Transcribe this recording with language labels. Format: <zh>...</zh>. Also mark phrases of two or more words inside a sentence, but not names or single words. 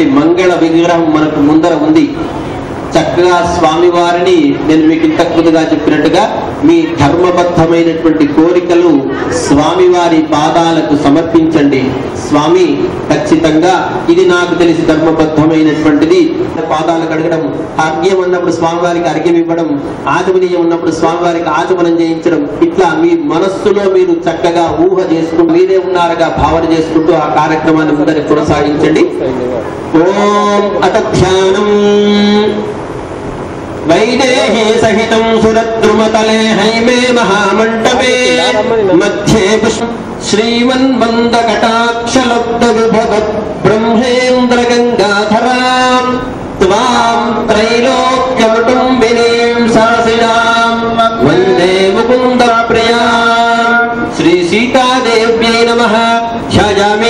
<te>మంగళ విగ్రహం మనకు ముందర ఉంది చక్కగా స్వామి వారిని నేను మీకు ఇంతకు ముందుగా చెప్పినట్టుగా మీ ధర్మబద్ధమైనటువంటి కోరికలు స్వామివారి పాదాలకు సమర్పించండి స్వామి ఖచ్చితంగా ఇది నాకు తెలిసి ధర్మబద్ధమైనటువంటిది పాదాలకు అడగడం అర్ఘ్యం ఉన్నప్పుడు స్వామివారికి అర్ఘ్యం ఇవ్వడం ఆచమనీయం ఉన్నప్పుడు స్వామివారికి ఆచమనం చేయించడం ఇట్లా మీ మనస్సులో మీరు చక్కగా ఊహ చేసుకుంటూ మీరే ఉన్నారుగా భావన చేసుకుంటూ ఆ కార్యక్రమాన్ని ముందర కొనసాగించండి</te> <sa>ఓం అత ధ్యానం वैदेही सहितं सुरद्रुमतले हैमे महामण्डपे मध्ये श्रीमन्मन्दकटाक्षलब्धविभवत् ब्रह्मेन्द्र गंगाधरां त्वां त्रैलोक्यकुटुम्बिनीं सरसिजां वन्दे मुकुन्दप्रियां श्री सीतादेव्यै नमः ध्यायामि</sa>